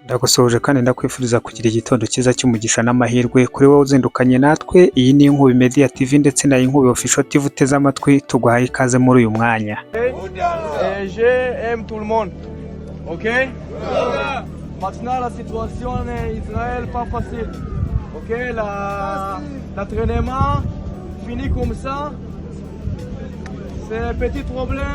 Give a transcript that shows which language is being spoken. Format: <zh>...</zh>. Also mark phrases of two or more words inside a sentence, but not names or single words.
<rw>Ndagusoje kandi ndakwifuriza kugira igitondo cyiza cy'umugisha n'amahirwe kuri wowe uzindukanye natwe. Iyi ni Inkubi Media TV ndetse na Inkubi Official TV uteze amatwi, tuguhaye ikaze muri uyu mwanya.</rw> <fr>J'aime tout le monde. OK? Maintenant la situation en Israël pas facile. OK, l'entraînement fini comme ça. C'est un petit problème.</fr>